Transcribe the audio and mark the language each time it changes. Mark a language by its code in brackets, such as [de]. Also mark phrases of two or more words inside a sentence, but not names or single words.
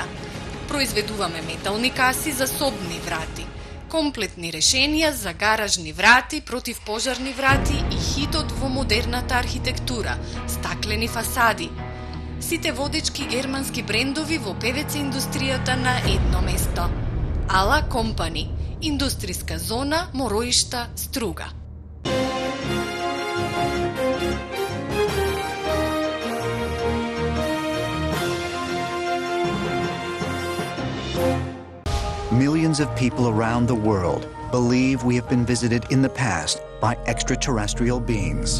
[mk] Произведуваме метални каси за собни врати, комплетни решенија за гаражни врати, противпожарни врати и хитот во модерната архитектура, стаклени фасади. Сите водечки германски брендови во ПВЦ индустријата на едно место. Ала Компани, индустријска зона Мороишта, Струга. [en] Millions of people around the world believe we have been visited in the past by extraterrestrial beings.